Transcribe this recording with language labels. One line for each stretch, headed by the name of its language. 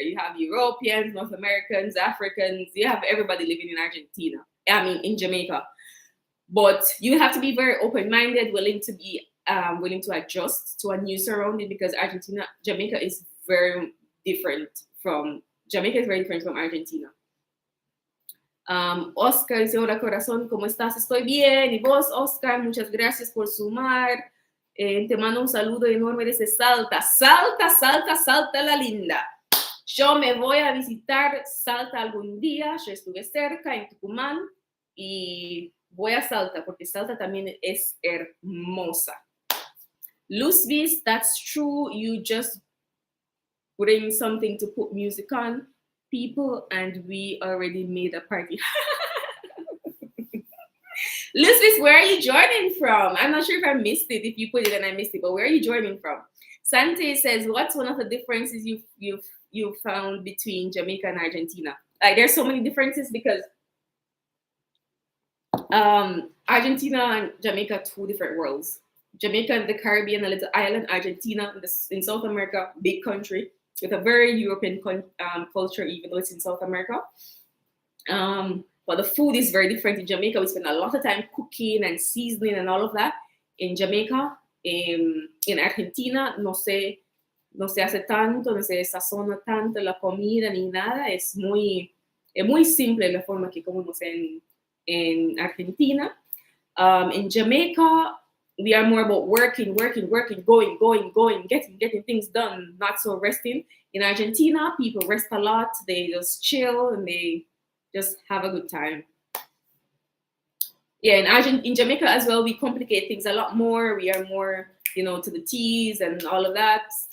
English: You have Europeans, North Americans, Africans. You have everybody living in Argentina. I mean, in Jamaica. But you have to be very open-minded, willing to adjust to a new surrounding because Jamaica is very different from Argentina.
Spanish: Oscar dice, hola corazón, ¿cómo estás? Estoy bien. Y vos, Oscar, muchas gracias por sumar. Te mando un saludo enorme desde Salta. Salta, Salta, Salta la linda. Yo me voy a visitar Salta algún día. Yo estuve cerca en Tucumán y voy a Salta porque Salta también es hermosa.
English: Luzvis, that's true. You just putting something to put music on, people, and we already made a party. Lucis, where are you joining from? I'm not sure if I missed it, if you put it and I missed it, but where are you joining from? Sante says, what's one of the differences you've found between Jamaica and Argentina? Like, there's so many differences because Argentina and Jamaica are two different worlds. Jamaica in the Caribbean, a little island. Argentina in South America, big country with a very European culture, even though it's in South America. But the food is very different in Jamaica. We spend a lot of time cooking and seasoning and all of that. In Jamaica, in Argentina,
Spanish: no se hace tanto, no se sazona tanto la comida ni nada. Es muy simple la forma que comemos en Argentina.
English: In Jamaica, we are more about working, going, getting things done, not so resting. In Argentina, people rest a lot. They just chill and they just have a good time. Yeah, in Jamaica as well, we complicate things a lot more. We are more, to the teas and all of that.